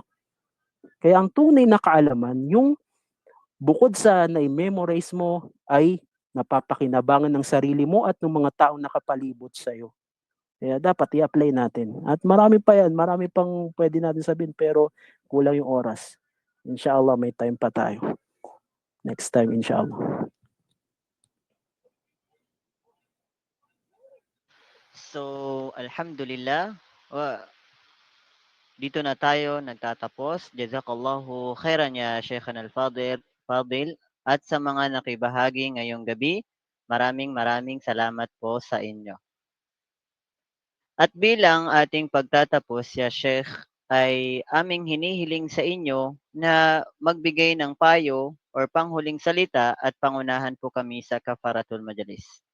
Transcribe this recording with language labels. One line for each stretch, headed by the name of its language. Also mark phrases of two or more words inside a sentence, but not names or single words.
Filipino: Kaya ang tunay na kaalaman, yung bukod sa na-memorize mo, ay napapakinabangan ng sarili mo at ng mga taong nakapalibot sa'yo. Kaya dapat i-apply natin. At marami pa yan, marami pang pwede natin sabihin, pero kulang yung oras. Inshallah, may time pa tayo.
English: Next time, inshallah.
Filipino: So, alhamdulillah, dito na tayo nagtatapos.
Arabic: جزاك الله خيرا يا شيخنا الفاضل.
Filipino: At sa mga nakibahagi ngayong gabi, maraming salamat po sa inyo. At bilang ating pagtatapos, ya Sheikh, ay aming hinihiling sa inyo na magbigay ng payo or panghuling salita at pangunahan po kami sa Kafaratul Majalis.